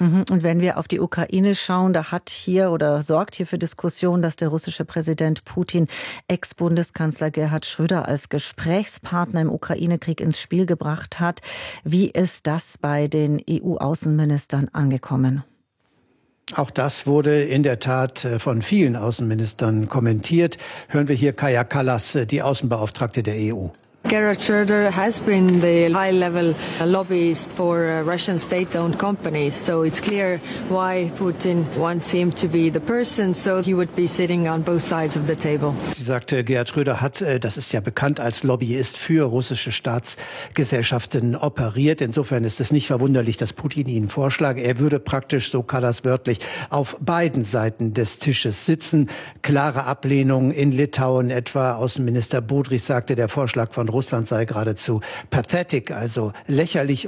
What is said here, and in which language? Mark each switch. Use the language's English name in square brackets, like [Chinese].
[German] Und wenn wir auf die Ukraine schauen, da hat hier oder sorgt hier für Diskussion, dass der russische Präsident Putin Ex-Bundeskanzler Gerhard Schröder als Gesprächspartner im Ukraine Krieg ins Spiel gebracht hat. Wie ist das bei den EU-Außenministern angekommen? Auch das wurde in der Tat von vielen Außenministern kommentiert. Hören wir hier Kaja Kallas, die Außenbeauftragte der EU. [English] Gerhard Schröder has been the high-level lobbyist for Russian state-owned companies, so it's clear why Putin wants him to be the person, so he would be sitting on both sides of the table. [German] Sie sagte, Gerhard Schröder hat, das ist ja bekannt, als Lobbyist für russische Staatsgesellschaften operiert. Insofern ist es nicht verwunderlich, dass Putin ihn vorschlage. Er würde praktisch, so Kallas wörtlich, auf beiden Seiten des Tisches sitzen. Klare Ablehnung in Litauen etwa. Außenminister Budrys sagte, der Vorschlag von Russland sei geradezu pathetic, also lächerlich.